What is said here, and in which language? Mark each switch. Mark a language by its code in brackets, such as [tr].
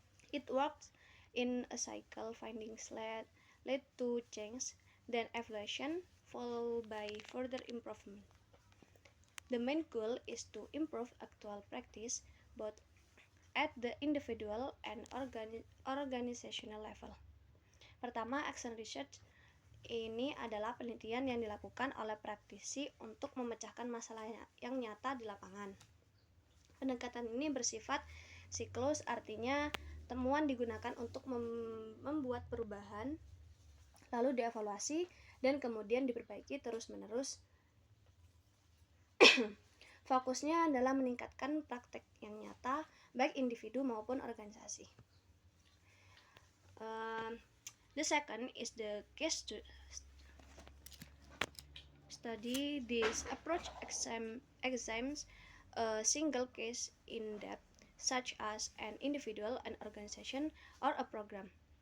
[en] It works in a cycle: findings lead to change, then evaluation, followed by further improvement. The main goal is to improve actual practice both at the individual and organizational level. [id] Pertama, action research. Ini adalah penelitian yang dilakukan oleh praktisi untuk memecahkan masalah yang nyata di lapangan. Pendekatan ini bersifat siklus, artinya temuan digunakan untuk membuat perubahan, lalu dievaluasi, dan kemudian diperbaiki terus-menerus. Fokusnya adalah meningkatkan praktek yang nyata, baik individu maupun organisasi. [en] The second is the case study. This approach examines a single case in depth, such as an individual, an organization, or a program.